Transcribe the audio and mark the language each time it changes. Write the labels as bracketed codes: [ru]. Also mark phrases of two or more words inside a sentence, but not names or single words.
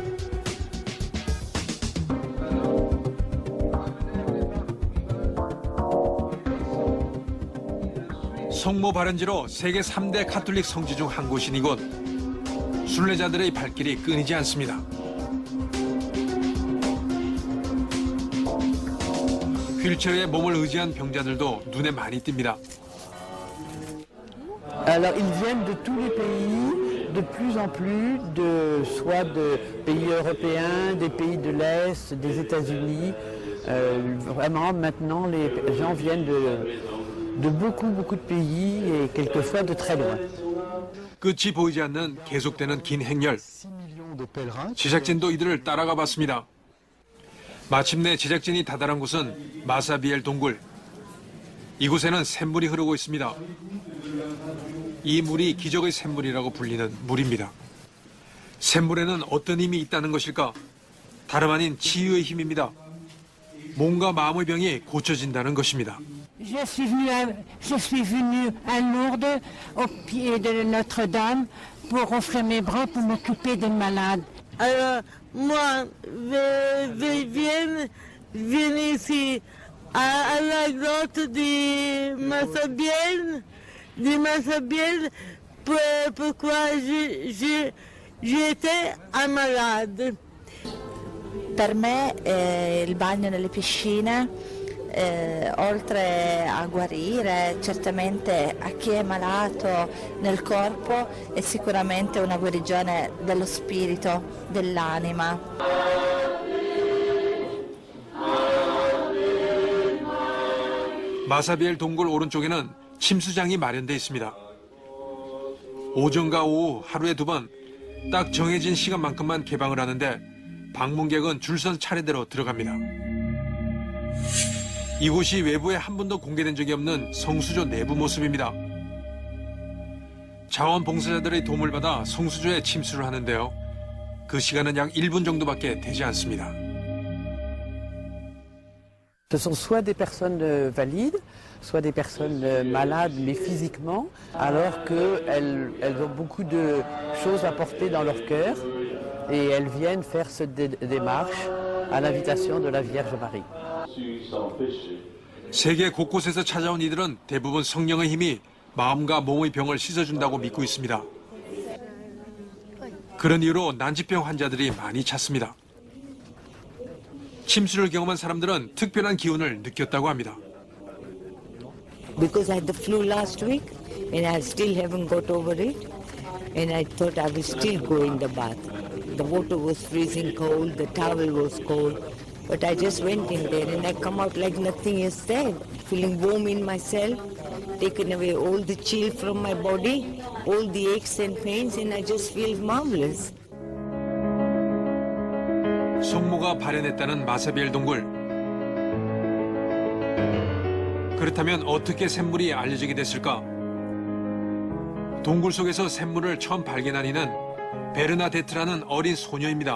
[ko] 성모 발현지로 세계 3대 가톨릭 성지 중 한 곳인 이곳. 순례자들의 발길이 끊이지 않습니다. 휠체어에 몸을 의지한 병자들도 눈에 많이 띕니다. [fr] Alors, ils viennent de tous les pays, de plus en plus, soit de pays européens, des pays de l'Est, des États-Unis. Vraiment, maintenant, les gens viennent de beaucoup de pays et quelquefois de très loin. [ko] 끝이 보이지 않는 계속되는 긴 행렬. 제작진도 이들을 따라가 봤습니다. 마침내 제작진이 다다른 곳은 마사비엘 동굴. 이곳에는 샘물이 흐르고 있습니다. 이 물이 기적의 샘물이라고 불리는 물입니다. 샘물에는 어떤 힘이 있다는 것일까? 다름 아닌 치유의 힘입니다. 몸과 마음의 병이 고쳐진다는 것입니다. [fr] Je suis venue à Lourdes, au pied de Notre-Dame, pour offrir mes bras pour m'occuper des malades. Alors, moi, viens ici, à la grotte de Massabielle, pourquoi j'étais malade. [it] Per me il bagno nelle piscine, oltre a guarire certamente a chi è malato nel corpo, è sicuramente una guarigione dello spirito, dell'anima. [ko] 마사비엘 동굴 오른쪽에는 침수장이 마련돼 있습니다. 오전과 오후 하루에 2번 딱 정해진 시간만큼만 개방을 하는데 방문객은 줄선 차례대로 들어갑니다. 이곳이 외부에 한 번도 공개된 적이 없는 성수조 내부 모습입니다. 자원봉사자들의 도움을 받아 성수조에 침수를 하는데요. 그 시간은 약 1분 정도밖에 되지 않습니다. [fr] Ce sont soit des personnes valides, soit des personnes malades, mais physiquement, alors qu'elles ont beaucoup de choses à porter dans leur cœur et elles viennent faire cette démarche à l'invitation de la Vierge Marie. [ko] 세계 곳곳에서 찾아온 이들은 대부분 성령의 힘이 마음과 몸의 병을 씻어준다고 믿고 있습니다. 그런 이유로 난치병 환자들이 많이 찾습니다. 침수를 경험한 사람들은 특별한 기운을 느꼈다고 합니다. [en] Because I had the flu last week and I still haven't got over it, and I thought I will still go in the bath. The water was freezing cold, the towel was cold, but I just went in there and I come out like nothing is there, feeling warm in myself, taken away all the chill from my body, all the aches and pains, and I just feel marvelous. [ko] 성모가 발현했다는 마사비엘 동굴. 그렇다면 어떻게 샘물이 알려지게 됐을까? 동굴 속에서 샘물을 처음 발견한 이는 베르나데트라는 어린 소녀입니다.